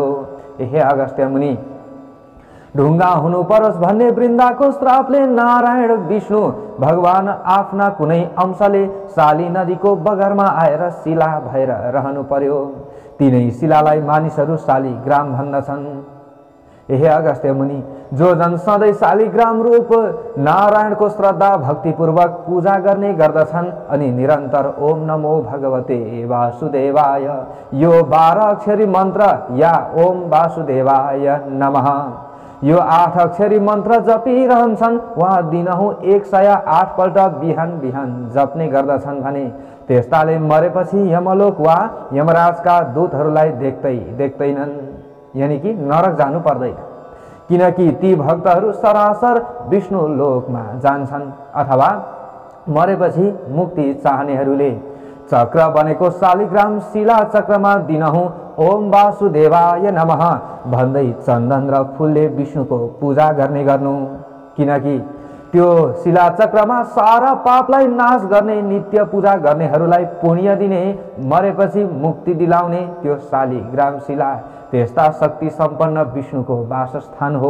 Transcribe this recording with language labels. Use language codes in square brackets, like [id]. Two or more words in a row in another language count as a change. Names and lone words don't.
[ne] हे अगस्त्य मुनि, ढुङ्गा हुनु परोस् भन्ने वृन्दाको श्रापले नारायण विष्णु भगवान आफ्ना कुनै अंशले शाली नदीको बगरमा आएर शिला भएर रहनु पर्यो। तिनै शिलालाई मानिसहरू शालिग्राम भन्दछन्। हे अगस्त्य मुनि, जो जन सधैँ शालिग्राम रूप नारायणको श्रद्धा भक्तिपूर्वक पूजा गर्ने गर्दछन् अनि निरन्तर [sa] ओम नमो भगवते वासुदेवाय [ne] यो 12 अक्षरी मन्त्र या [sa] ओम वासुदेवाय नमः [ne] यो 8 अक्षरी मन्त्र जपिरहन्छन्, वहाँ दिनहुँ 108 पल्ट बिहान बिहान जप्ने गर्दछन् भने त्यस्ताले मरेपछि यमलोक वा यमराजका दूतहरूलाई देख्दैनन्, यानी कि नरक जानु पर्दैन, किनकि ती भक्तहरू सरासर विष्णु लोकमा जान्छन्। अथवा मरेपछि मुक्ति चाहनेहरूले चक्र बनेको शालिग्राम शिला चक्रमा दिनहुँ [sa] ओम वासुदेवाय नमः [ne] भन्दै चन्दन र फूलले विष्णुको पूजा गर्नु, किनकि त्यो शिला चक्रमा सारा पापलाई नाश गर्ने नित्य पूजा गर्नेहरूलाई पुण्य दिने, मरेपछि मुक्ति दिलाउने त्यो शालिग्राम शिला त्यस्ता शक्ति सम्पन्न विष्णुको वासस्थान हो।